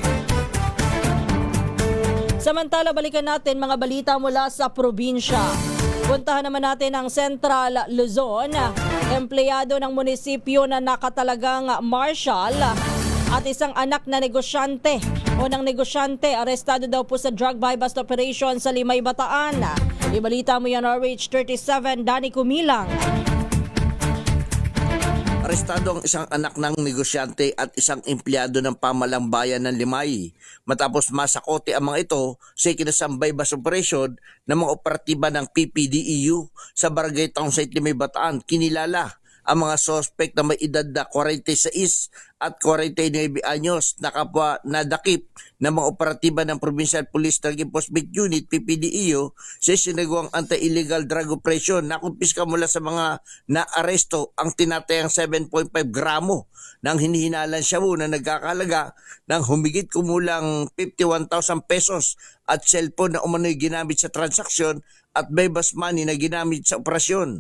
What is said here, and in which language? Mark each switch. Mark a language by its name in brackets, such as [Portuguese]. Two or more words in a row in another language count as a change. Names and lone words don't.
[Filipino] Samantala, balikan natin mga balita mula sa probinsya. Puntahan naman natin ang Central Luzon. Empleyado ng munisipyo na nakatalagang marshal at isang anak na negosyante arestado daw po sa [English] drug buy bust operation [Filipino] sa Limay, Bataan. Ibalita mo yan, RH37, Danny Kumilang. Arestado ang isang anak ng negosyante at isang empleyado ng pamalang bayan ng Limay matapos masakote ang mga ito sa ikinasambay [English] bus operation [Filipino] ng mga operatiba ng PPDEU sa Barangay Townsite, Limay, Bataan. Kinilala ang mga suspect na may edad na 46 at 49 anyos na kapwa nadakip ng mga operatiba ng Provincial Police Drug Enforcement Unit PPDEU sa sinagawang [English] anti-illegal drug operation. [Filipino] Nakumpiska mula sa mga naaresto ang tinatayang 7.5 gramo ng hinihinalan shabu na nagkakalaga ng humigit kumulang 51,000 pesos at cellphone na umano'y ginamit sa transaksyon at bebas money na ginamit sa operasyon.